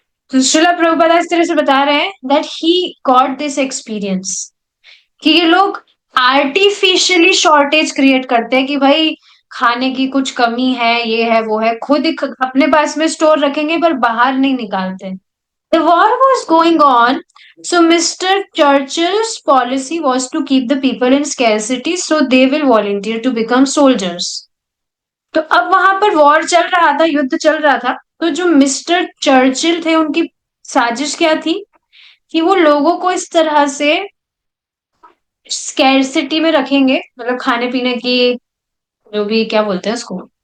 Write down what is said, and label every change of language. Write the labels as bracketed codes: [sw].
[hi] तो श्रीला प्रभुपाद इस तरह से बता रहे हैं [en] that he got this experience, [hi] कि ये लोग आर्टिफिशियली शॉर्टेज क्रिएट करते हैं कि भाई खाने की कुछ कमी है, ये है वो है, खुद ही अपने पास में स्टोर रखेंगे पर बाहर नहीं निकालते। [en] The war was going on, so Mr. Churchill's policy was to keep the people in scarcity so they will volunteer to become soldiers. [hi] तो अब वहां पर वॉर चल रहा था, युद्ध चल रहा था, तो जो मिस्टर चर्चिल थे उनकी साजिश क्या थी कि वो लोगों को इस तरह से स्कैरसिटी में रखेंगे, मतलब खाने पीने की, जो भी क्या बोलते हैं उसको,